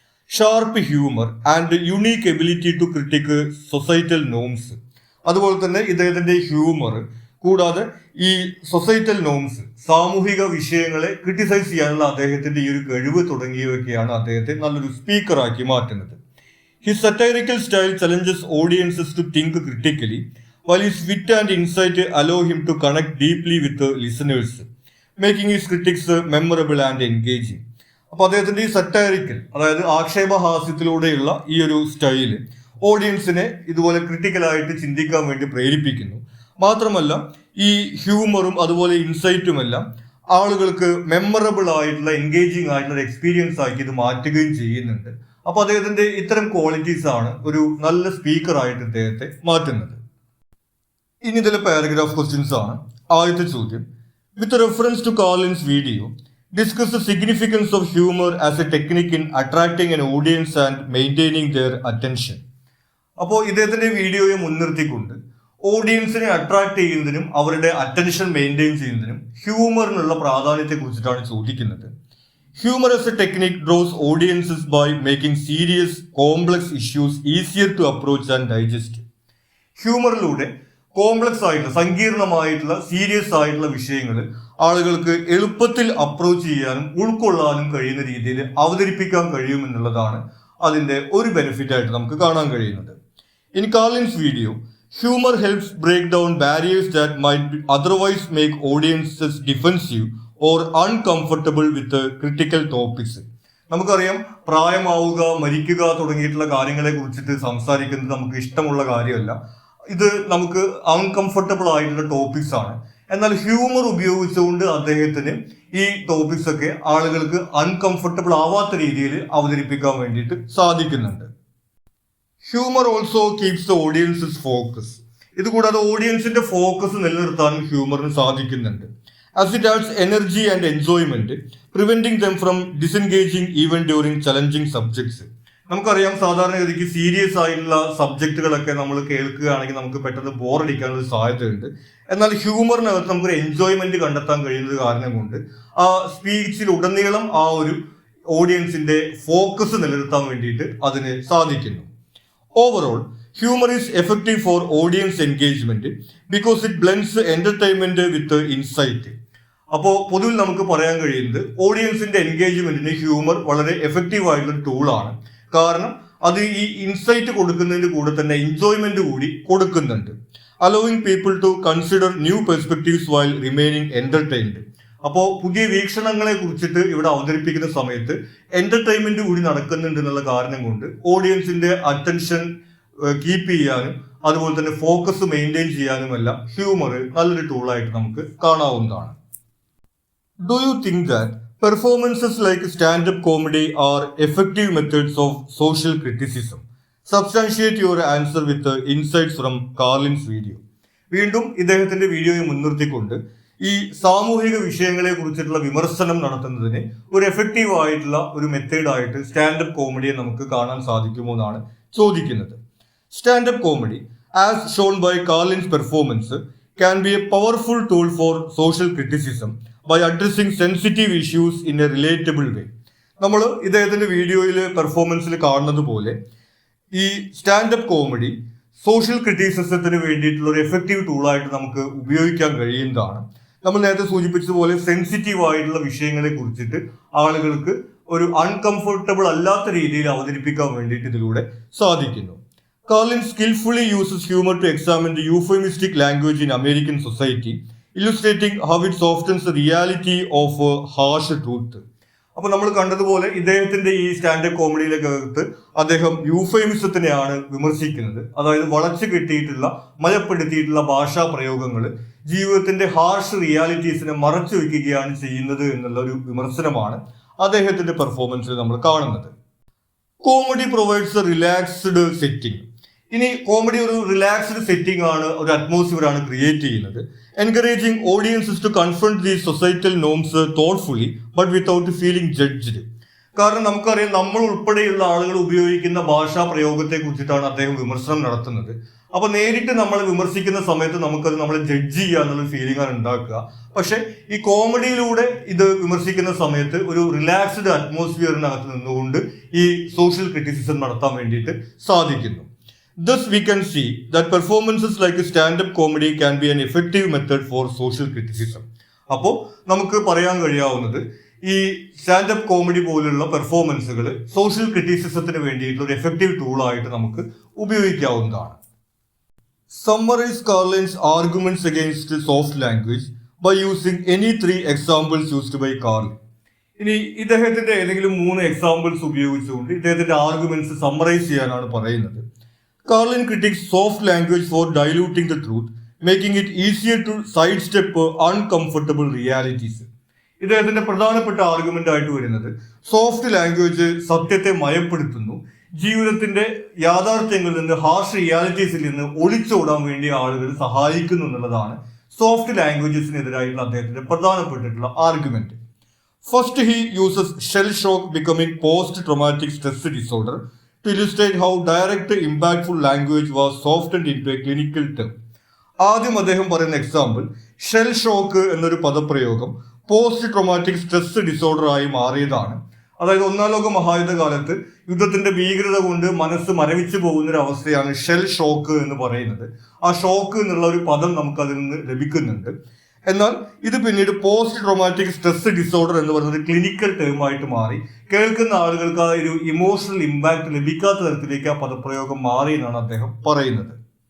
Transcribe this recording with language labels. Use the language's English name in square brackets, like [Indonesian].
[English] Sharp humour and unique ability to critique societal norms. [Malayalam] അതുപോലെ തന്നെ ഇദ്ദേഹത്തിന്റെ ഹ്യൂമർ കൂടാതെ ഈ സൊസൈറ്റൽ നോംസ്, സാമൂഹിക വിഷയങ്ങളെ ക്രിട്ടിസൈസ് ചെയ്യാനുള്ള അദ്ദേഹത്തിന്റെ ഈ ഒരു കഴിവ് തുടങ്ങിയവയൊക്കെയാണ് അദ്ദേഹത്തെ നല്ലൊരു സ്പീക്കറാക്കി മാറ്റുന്നത്. [English] His satirical style challenges audiences to think critically while his wit and insight allow him to connect deeply with the listeners, making his critics memorable and engaging. [Malayalam] അപ്പോൾ അദ്ദേഹത്തിന്റെ ഈ സറ്റൈറിക്കൽ, അതായത് ആക്ഷേപഹാസ്യത്തിലൂടെയുള്ള ഈ ഒരു സ്റ്റൈല് ഓഡിയൻസിനെ ഇതുപോലെ ക്രിട്ടിക്കലായിട്ട് ചിന്തിക്കാൻ വേണ്ടി പ്രേരിപ്പിക്കുന്നു. മാത്രമല്ല ഈ ഹ്യൂമറും അതുപോലെ ഇൻസൈറ്റുമെല്ലാം ആളുകൾക്ക് മെമ്മറബിൾ ആയിട്ടുള്ള എൻഗേജിങ് ആയിട്ടുള്ള എക്സ്പീരിയൻസ് ആക്കി ഇത് മാറ്റുകയും ചെയ്യുന്നുണ്ട്. അപ്പൊ അദ്ദേഹത്തിന്റെ ഇത്തരം ക്വാളിറ്റീസ് ആണ് ഒരു നല്ല സ്പീക്കർ ആയിട്ട് ഇദ്ദേഹത്തെ മാറ്റുന്നത്. ഇനി ഇതിലെ പാരഗ്രാഫ് ക്വസ്റ്റ്യൻസ് ആണ്. ആദ്യത്തെ ചോദ്യം, [English] With reference to Carlin's video discuss the significance of humour as a technique in attracting an audience and maintaining their attention. [Malayalam] അപ്പോൾ ഇദ്ദേഹത്തിന്റെ വീഡിയോയെ മുൻനിർത്തിക്കൊണ്ട് ഓഡിയൻസിനെ അട്രാക്ട് ചെയ്യുന്നതിനും അവരുടെ അറ്റൻഷൻ മെയിൻറ്റെയിൻ ചെയ്യുന്നതിനും ഹ്യൂമറിനുള്ള പ്രാധാന്യത്തെ കുറിച്ചിട്ടാണ് ചോദിക്കുന്നത്. [English] Humor as a technique draws audiences by making serious, complex issues easier to approach and digest. [Malayalam] ഹ്യൂമറിലൂടെ complex ആയിട്ടുള്ള സങ്കീർണമായിട്ടുള്ള സീരിയസ് ആയിട്ടുള്ള വിഷയങ്ങൾ ആളുകൾക്ക് എളുപ്പത്തിൽ അപ്രോച്ച് ചെയ്യാനും ഉൾക്കൊള്ളാനും കഴിയുന്ന രീതിയിൽ അവതരിപ്പിക്കാൻ കഴിയുമെന്നുള്ളതാണ് അതിന്റെ ഒരു ബെനിഫിറ്റ് ആയിട്ട് നമുക്ക് കാണാൻ കഴിയുന്നത്. [English] In Carlin's video, humor helps break down barriers that might otherwise make audiences defensive or uncomfortable with the critical topics. [Malayalam] നമുക്കറിയാം, പ്രായമാവുക, മരിക്കുക തുടങ്ങിയിട്ടുള്ള കാര്യങ്ങളെ കുറിച്ചിട്ട് സംസാരിക്കുന്നത് നമുക്ക് ഇഷ്ടമുള്ള കാര്യമല്ല. ഇത് നമുക്ക് അൺകംഫർട്ടബിൾ ആയിട്ടുള്ള ടോപ്പിക്സ് ആണ്. എന്നാൽ ഹ്യൂമർ ഉപയോഗിച്ചുകൊണ്ട് അദ്ദേഹത്തിന് ഈ ടോപ്പിക്സ് ഒക്കെ ആളുകൾക്ക് അൺകംഫർട്ടബിൾ ആവാത്ത രീതിയിൽ അവതരിപ്പിക്കാൻ വേണ്ടിയിട്ട് സാധിക്കുന്നുണ്ട്. [English] Humour also keeps the audience's focus. [Malayalam] ഇതുകൂടാതെ ഓഡിയൻസിന്റെ ഫോക്കസ് നിലനിർത്താനും ഹ്യൂമറിന് സാധിക്കുന്നുണ്ട്. [English] As it adds energy and enjoyment, preventing them from disengaging even during challenging subjects. [Malayalam] നമുക്കറിയാം, സാധാരണഗതിക്ക് സീരിയസ് ആയിട്ടുള്ള സബ്ജക്റ്റുകളൊക്കെ നമ്മൾ കേൾക്കുകയാണെങ്കിൽ നമുക്ക് പെട്ടെന്ന് ബോറടിക്കാനുള്ള സാധ്യതയുണ്ട്. എന്നാൽ ഹ്യൂമറിനകത്ത് നമുക്കൊരു എൻജോയ്മെന്റ് കണ്ടെത്താൻ കഴിയുന്നത് കാരണം കൊണ്ട് ആ സ്പീച്ചിൽ ഉടനീളം ആ ഒരു ഓഡിയൻസിന്റെ ഫോക്കസ് നിലനിർത്താൻ വേണ്ടിയിട്ട് അതിന് സാധിക്കുന്നു. [English] Overall, humor is effective for audience engagement because it blends entertainment with insight. [Malayalam] അപ്പോൾ പൊതുവിൽ നമുക്ക് പറയാൻ കഴിയുന്നത് ഓഡിയൻസിന്റെ എൻഗേജ്മെന്റിന് ഹ്യൂമർ വളരെ എഫക്റ്റീവ് ആയിട്ടുള്ള ടൂളാണ്. കാരണം അത് ഈ ഇൻസൈറ്റ് കൊടുക്കുന്നതിന്റെ കൂടെ തന്നെ എൻജോയ്മെന്റ് കൂടി കൊടുക്കുന്നുണ്ട്. [English] allowing people to consider new perspectives while remaining entertained. [Malayalam] അപ്പോൾ പുതിയ വീക്ഷണങ്ങളെ കുറിച്ചിട്ട് ഇവിടെ അവതരിപ്പിക്കുന്ന സമയത്ത് എന്റർടൈൻമെന്റ് കൂടി നടക്കുന്നുണ്ട് എന്നുള്ള കാരണം കൊണ്ട് ഓഡിയൻസിന്റെ അറ്റൻഷൻ കീപ്പ് ചെയ്യാനും അതുപോലെ തന്നെ ഫോക്കസ് മെയിൻറ്റെയിൻ ചെയ്യാനുമെല്ലാം ഹ്യൂമർ നല്ലൊരു ടൂളായിട്ട് നമുക്ക് കാണാവുന്നതാണ്. [English] Do you think that performances like stand up comedy are effective methods of social criticism? Substantiate your answer with insights from Carlin's video. [Malayalam] വീണ്ടും ഇദ്ദേഹത്തിന്റെ വീഡിയോയെ മുൻനിർത്തിക്കൊണ്ട് ഈ സാമൂഹിക വിഷയങ്ങളെ കുറിച്ചിട്ടുള്ള വിമർശനം നടത്തുന്നതിന് ഒരു എഫക്റ്റീവ് ആയിട്ടുള്ള ഒരു മെത്തേഡായിട്ട് സ്റ്റാൻഡപ്പ് കോമഡിയെ നമുക്ക് കാണാൻ സാധിക്കുമോ എന്നാണ് ചോദിക്കുന്നത്. [English] Stand-up comedy, as shown by Carlin's performance, can be a powerful tool for social criticism by addressing sensitive issues in a relatable way. [Malayalam] നമ്മൾ ഇദ്ദേഹത്തിന്റെ വീഡിയോയിൽ പെർഫോമൻസിൽ കാണുന്നത് പോലെ ഈ സ്റ്റാൻഡപ്പ് കോമഡി സോഷ്യൽ ക്രിറ്റിസിസത്തിന് വേണ്ടിയിട്ടുള്ള ഒരു എഫക്റ്റീവ് ടൂളായിട്ട് നമുക്ക് ഉപയോഗിക്കാൻ കഴിയുന്നതാണ്. നമ്മൾ നേരത്തെ സൂചിപ്പിച്ചതുപോലെ സെൻസിറ്റീവ് ആയിട്ടുള്ള വിഷയങ്ങളെ കുറിച്ചിട്ട് ആളുകൾക്ക് ഒരു അൺകംഫർട്ടബിൾ അല്ലാത്ത രീതിയിൽ അവതരിപ്പിക്കാൻ വേണ്ടിയിട്ട് ഇതിലൂടെ സാധിക്കുന്നു. [English] Carlin skillfully uses humor to examine the euphemistic language in American society, illustrating how it softens the reality of harsh truth. [Malayalam] അപ്പോൾ നമ്മൾ കണ്ടതുപോലെ ഇദ്ദേഹത്തിന്റെ ഈ സ്റ്റാൻഡപ്പ് കോമഡിയിലേക്കകത്ത് അദ്ദേഹം യൂഫെമിസത്തിനെയാണ് വിമർശിക്കുന്നത്. അതായത് വളച്ചു കെട്ടിയിട്ടുള്ള മയപ്പെടുത്തിയിട്ടുള്ള ഭാഷാ പ്രയോഗങ്ങൾ ജീവിതത്തിന്റെ ഹാർഷ് റിയാലിറ്റീസിനെ മറച്ചു വെക്കുകയാണ് ചെയ്യുന്നത് എന്നുള്ള ഒരു വിമർശനമാണ് അദ്ദേഹത്തിന്റെ പെർഫോമൻസിൽ നമ്മൾ കാണുന്നത്. [English] Comedy provides a relaxed setting. [Malayalam] ഇനി കോമഡി ഒരു റിലാക്സ്ഡ് സെറ്റിംഗ് ആണ്, ഒരു അറ്റ്മോസ്ഫിയർ ആണ് ക്രിയേറ്റ് ചെയ്യുന്നത്. [English] Encouraging audiences to confront the societal norms thoughtfully but without feeling judged. [Malayalam] കാരണം നമുക്കറിയാം, നമ്മൾ ഉൾപ്പെടെയുള്ള ആളുകൾ ഉപയോഗിക്കുന്ന ഭാഷാ പ്രയോഗത്തെ കുറിച്ചിട്ടാണ് അദ്ദേഹം വിമർശനം നടത്തുന്നത്. അപ്പൊ നേരിട്ട് നമ്മൾ വിമർശിക്കുന്ന സമയത്ത് നമുക്കത് നമ്മളെ ജഡ്ജ് ചെയ്യുക എന്നുള്ള ഫീലിംഗ് ആണ് ഉണ്ടാക്കുക. പക്ഷെ ഈ കോമഡിയിലൂടെ ഇത് വിമർശിക്കുന്ന സമയത്ത് ഒരു റിലാക്സ്ഡ് അറ്റ്മോസ്ഫിയറിനകത്ത് നിന്നുകൊണ്ട് ഈ സോഷ്യൽ ക്രിറ്റിസിസം നടത്താൻ വേണ്ടിയിട്ട് സാധിക്കുന്നു. [English] Thus, we can see that performances like a stand-up comedy can be an effective method for social criticism. [Malayalam] അപ്പോൾ നമുക്ക് പറയാൻ കഴിയാവുന്നത് ഈ സ്റ്റാൻഡപ്പ് കോമഡി പോലുള്ള പെർഫോമൻസുകൾ സോഷ്യൽ ക്രിറ്റിസിസത്തിന് വേണ്ടിയിട്ടുള്ള ഒരു എഫക്റ്റീവ് ടൂളായിട്ട് നമുക്ക് ഉപയോഗിക്കാവുന്നതാണ്. [English] Summarize Carlin's arguments against soft language by using any 3 examples used by Carlin. [Malayalam] ഇനി ഇദ്ദേഹത്തിന്റെ ഏതെങ്കിലും 3 എക്സാമ്പിൾസ് ഉപയോഗിച്ചുകൊണ്ട് ഇദ്ദേഹത്തിന്റെ ആർഗ്യുമെന്റ്സ് സമ്മറൈസ് ചെയ്യാനാണ് പറയുന്നത്. [English] Carlin critiques soft language for diluting the truth, making it easier to sidestep uncomfortable realities. [Malayalam] ഇദ്ദേഹത്തിന്റെ പ്രധാനപ്പെട്ട argument ആയിട്ട് വരുന്നത് സോഫ്റ്റ് ലാംഗ്വേജ് സത്യത്തെ മയപ്പെടുത്തുന്നു, ജീവിതത്തിന്റെ യാഥാർത്ഥ്യങ്ങളിൽ നിന്ന് ഹാർഷ് റിയാലിറ്റീസിൽ നിന്ന് ഒളിച്ചോടാൻ വേണ്ടി ആളുകൾ സഹായിക്കുന്നു എന്നുള്ളതാണ് സോഫ്റ്റ് ലാംഗ്വേജസിനെതിരായിട്ടുള്ള അദ്ദേഹത്തിന്റെ പ്രധാനപ്പെട്ടിട്ടുള്ള argument. [English] First, he uses shell shock becoming post-traumatic stress disorder to illustrate how direct impactful language was softened into a clinical term. [Malayalam] ആദ്യം അദ്ദേഹം പറയുന്ന എക്സാമ്പിൾ ഷെൽ ഷോക്ക് എന്നൊരു പദപ്രയോഗം പോസ്റ്റ് ട്രോമാറ്റിക് സ്ട്രെസ് ഡിസോർഡർ ആയി മാറിയതാണ്. അതായത് ഒന്നാം ലോക മഹായുദ്ധ കാലത്ത് യുദ്ധത്തിന്റെ ഭീകരത കൊണ്ട് മനസ്സ് മരവിച്ചു പോകുന്ന ഒരു അവസ്ഥയാണ് ഷെൽ ഷോക്ക് എന്ന് പറയുന്നത്. ആ ഷോക്ക് എന്നുള്ള ഒരു പദം നമുക്ക് അതിൽ നിന്ന് ലഭിക്കുന്നുണ്ട്. എന്നാൽ ഇത് പിന്നീട് പോസ്റ്റ് ട്രോമാറ്റിക് സ്ട്രെസ് ഡിസോർഡർ എന്ന് പറയുന്നത് ക്ലിനിക്കൽ ടേമായിട്ട് മാറി കേൾക്കുന്ന ആളുകൾക്ക് ആ ഒരു ഇമോഷണൽ ഇമ്പാക്ട് ലഭിക്കാത്ത തരത്തിലേക്ക് ആ പദപ്രയോഗം മാറി എന്നാണ് അദ്ദേഹം പറയുന്നത്.